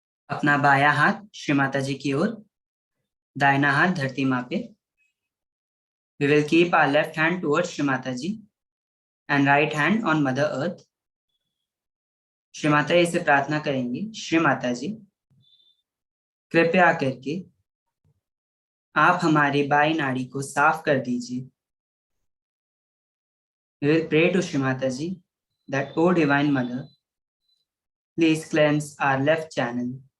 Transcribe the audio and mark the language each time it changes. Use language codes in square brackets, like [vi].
[hi] अपना बायां हाथ श्री माता जी की ओर, दाहिना हाथ धरती माँ पे। [en] We will keep our left hand towards Shri Mataji and right hand on Mother Earth. [hi] Shri Mata जी से प्रार्थना करेंगे, श्री माता जी कृपया करके आप हमारी बाई नाड़ी को साफ कर दीजिए। [en] We will pray to Shri Mataji that, O Divine Mother, please cleanse our left channel.